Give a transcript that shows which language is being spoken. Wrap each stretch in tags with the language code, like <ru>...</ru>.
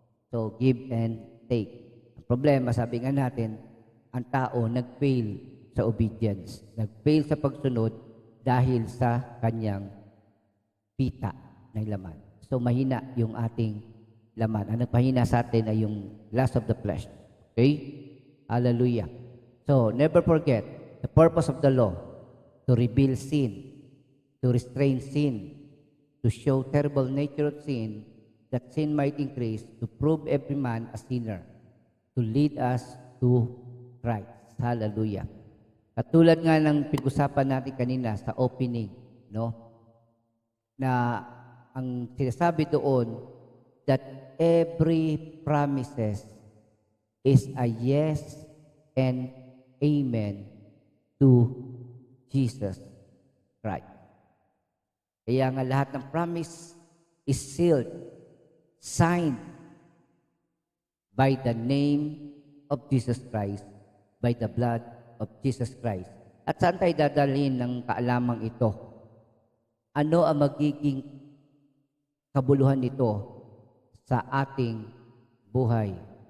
<tl>So,</tl> <en>give and take.</en> <tl>Ang problema, sabi nga natin, ang tao nag-fail sa obedience. Nag-fail sa pagsunod dahil sa kanyang pita ng laman. So, mahina yung ating laman. Ang nagpahina sa atin ay yung</tl> <en>lust of the flesh. Okay? Hallelujah. So, never forget the purpose of the law, to reveal sin, to restrain sin, to show terrible nature of sin, that sin might increase, to prove every man a sinner, to lead us to Christ. Hallelujah.</en> <tl>Katulad nga ng pinag-usapan natin kanina sa opening, no? Na ang sinasabi doon</tl> <en>that every promises is a yes and amen to Jesus Christ.</en> <tl>Kaya nga lahat ng</tl> <en>promise is sealed, signed by the name of Jesus Christ, by the blood of Jesus Christ.</en> <tl>At saan tayo dadalhin ng kaalamang ito? Ano ang magiging kabuluhan nito sa ating buhay?</tl>